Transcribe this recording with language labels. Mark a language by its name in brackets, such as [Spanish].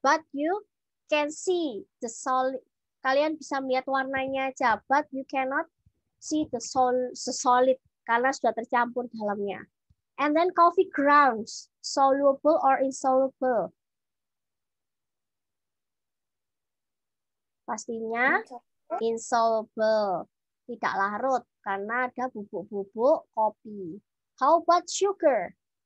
[English] But you can see the solid. [Indonesian] Kalian bisa melihat warnanya aja. [English] But you cannot see the solid. [Indonesian] Karena sudah tercampur dalamnya. [English] And then coffee grounds. Soluble or insoluble? [Indonesian] Pastinya insoluble. Tidak larut. Karena ada bubuk-bubuk kopi. [English] How about sugar?